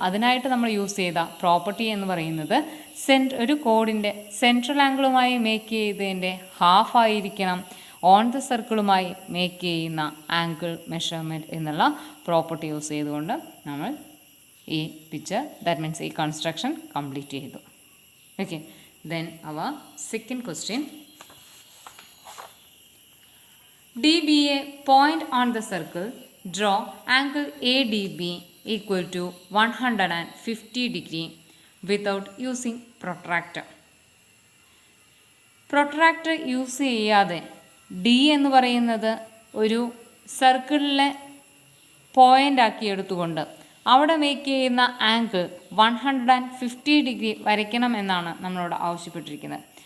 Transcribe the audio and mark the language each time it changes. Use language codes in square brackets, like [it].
[ml] അതിനായിട്ട് നമ്മൾ യൂസ് ചെയ്ത പ്രോപ്പർട്ടി എന്ന് പറയുന്നത് ഒരു കോഡിൻ്റെ സെൻട്രൽ ആംഗിളുമായി മേക്ക് ചെയ്തതിൻ്റെ ഹാഫ് ആയിരിക്കണം ഓൺ ദ സർക്കിളുമായി മേക്ക് ചെയ്യുന്ന ആംഗിൾ മെഷർമെൻറ്റ് എന്നുള്ള പ്രോപ്പർട്ടി യൂസ് ചെയ്തുകൊണ്ട് നമ്മൾ ഈ പിക്ചർ ദാറ്റ് മീൻസ് ഈ കൺസ്ട്രക്ഷൻ കംപ്ലീറ്റ് ചെയ്തു. [en] Okay, then our second question. D be a point on the circle, draw angle ADB equal to 150 degree without using protractor. [ml] Protractor use ചെയ്യാതെ D എന്ന് പറയുന്നത് ഒരു സർക്കിളിലെ point ആക്കി എടുത്തുകൊണ്ട് അവിടെ മേക്ക് ചെയ്യുന്ന ആംഗിൾ 150 ഡിഗ്രി വരയ്ക്കണം എന്നാണ് നമ്മളോട് ആവശ്യപ്പെട്ടിരിക്കുന്നത്.